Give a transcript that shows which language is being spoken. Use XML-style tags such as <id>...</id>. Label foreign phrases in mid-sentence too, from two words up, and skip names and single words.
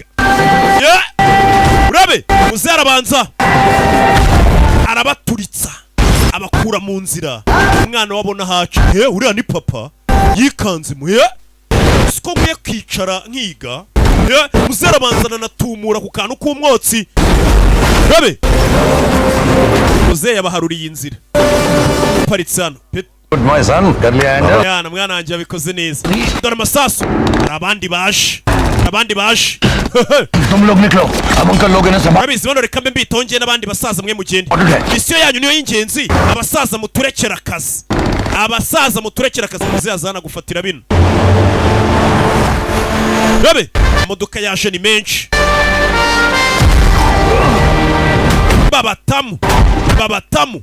<rw>Urabe Muzehe arabanza arabaturitsa abakura mu nzira, umwana wabona haca uriya ni papa yikanze siko nkwiye kwicara nkiga. Muzehe arabanzana natumura ku kantu k'umwotsi. Urabe Muzehe yabaharuriye inzira paritse hano</rw> <en>Good my son,</en> <hi>कर लिया हैंडल?</hi> <rw>yana mwana wanjye yabikoze neza. Dore amasasu. Hari abandi baje.</rw> <hi>तुम लोग निकलो, अब अंकल लोग इन्हें संभाल.</hi> <rw>Abizi bano reka mbe mbitongeye n'abandi basaza mwe mugende. Misiyo yanyu niyo y'ingenzi, abasaza muturekera akazi. Abasaza muturekera akazi muzazana gufatira bino. Rabe, imodoka yaje ni menshi. Babatamu.</rw>